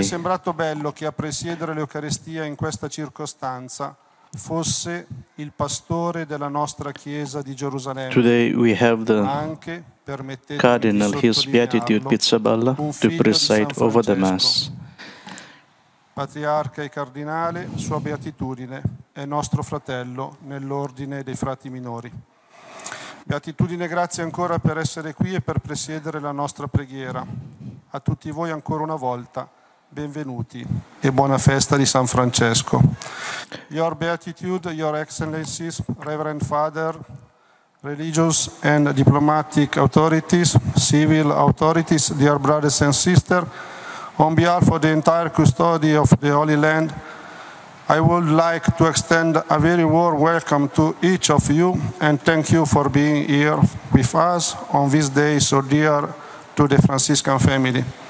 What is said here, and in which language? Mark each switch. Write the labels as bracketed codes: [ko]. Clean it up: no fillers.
[it] È sembrato bello che a presiedere l'Eucaristia in questa circostanza fosse il pastore della nostra chiesa di Gerusalemme. [en] Today we have the Cardinal, His Beatitude Pizzaballa, to preside over the Mass. [it] Patriarca e cardinale, Sua Beatitudine è nostro fratello nell'ordine dei frati minori. Beatitudine, grazie ancora per essere qui e per presiedere la nostra preghiera. A tutti voi ancora una volta benvenuti e buona festa di San Francesco. [en] Your Beatitude, Your Excellencies, Reverend Father, religious and diplomatic authorities, civil authorities, dear brothers and sisters, on behalf of the entire custody of the Holy Land, I would like to extend a very warm welcome to each of you and thank you for being here with us on this day so dear to the Franciscan family.